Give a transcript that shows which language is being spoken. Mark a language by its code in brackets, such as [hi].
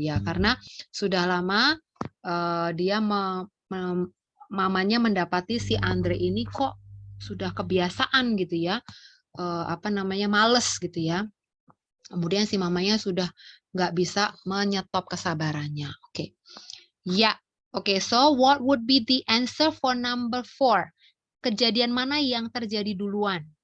[id] Ya, karena sudah lama dia mamanya mendapati si Andre ini kok sudah kebiasaan gitu ya. Males gitu ya. Kemudian si mamanya sudah nggak bisa menyetop kesabarannya. Oke. Ya, oke. [en] So, what would be the answer for number 4? [id] Kejadian mana yang terjadi duluan?